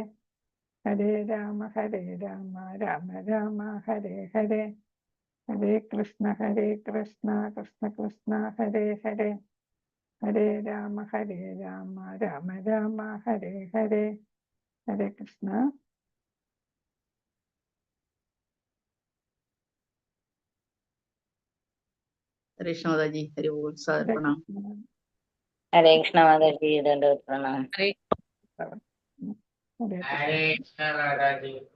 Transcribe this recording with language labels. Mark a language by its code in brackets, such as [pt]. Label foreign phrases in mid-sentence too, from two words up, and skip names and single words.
[sa] हरे राम राम राम हरे हरे. हरे कृष्ण कृष्ण कृष्ण हरे हरे. हरे राम राम हरे हरे. हरे कृष्ण. [hi] हरे कृष्ण माताजी, हरि बोल, सादर प्रणाम। हरे कृष्ण माताजी, दंडवत प्रणाम। हरे कृष्ण മാതാജി.